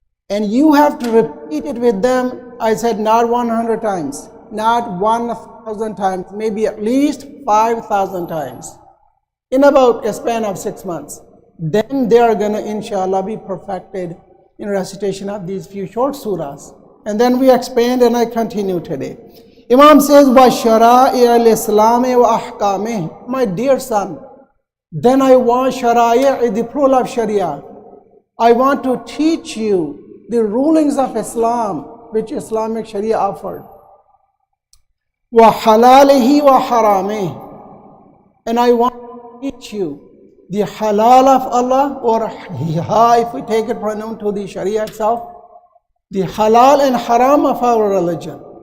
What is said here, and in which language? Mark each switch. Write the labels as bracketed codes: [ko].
[en] And you have to repeat it with them, I said not 100 times, not 1,000 times, maybe at least 5,000 times in about a span of 6 months. Then they are going to inshallah be perfected in recitation of these few short surahs. And then we expand, and I continue today. Imam says, [ar] وَشَرَائِعَ الْإِسْلَامِ وَأَحْكَامِهِ. [en] My dear son, then I want shara'i', the plural of sharia. I want to teach you the rulings of Islam, which Islamic sharia offered. [ar] وَحَلَالِهِ وَحَرَامِهِ. [en] And I want to teach you the halal of Allah, or if we take it pronoun to the sharia itself, the halal and haram of our religion.